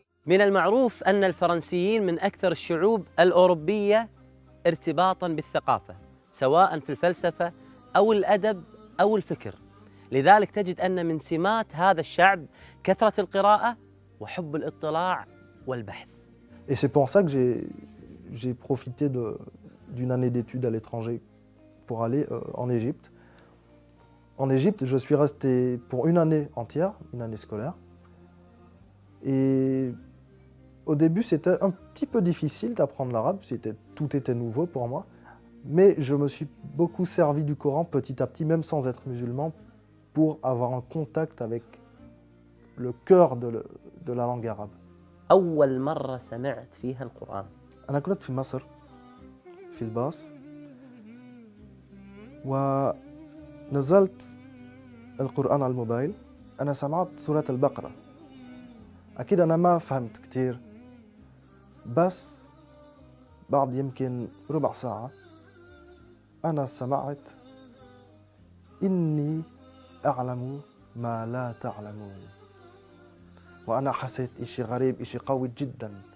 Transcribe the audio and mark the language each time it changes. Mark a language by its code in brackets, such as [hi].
[ar] من المعروف أن الفرنسيين من أكثر الشعوب الأوروبية ارتباطاً بالثقافة، سواء في الفلسفة أو الأدب أو الفكر. لذلك تجد أن من سمات هذا الشعب كثرة القراءة وحب الاطلاع والبحث. [fr] Et c'est pour ça que j'ai profité d'une année d'études à l'étranger pour aller en Égypte. En Égypte, je suis resté pour une année entière, une année scolaire. Et au début, c'était un petit peu difficile d'apprendre l'arabe, tout était nouveau pour moi. Mais je me suis beaucoup servi du Coran petit à petit, même sans être musulman, pour avoir un contact avec le cœur de la langue arabe. [ar] أول مرة سمعت فيها القرآن؟ أنا كنت في مصر في الباص ونزلت القرآن على الموبايل. أنا سمعت سورة البقرة. أكيد أنا ما فهمت كتير، بس بعد يمكن ربع ساعة أنا سمعت إني أعلم ما لا تعلمون، وأنا حسيت إشي غريب، إشي قوي جدا.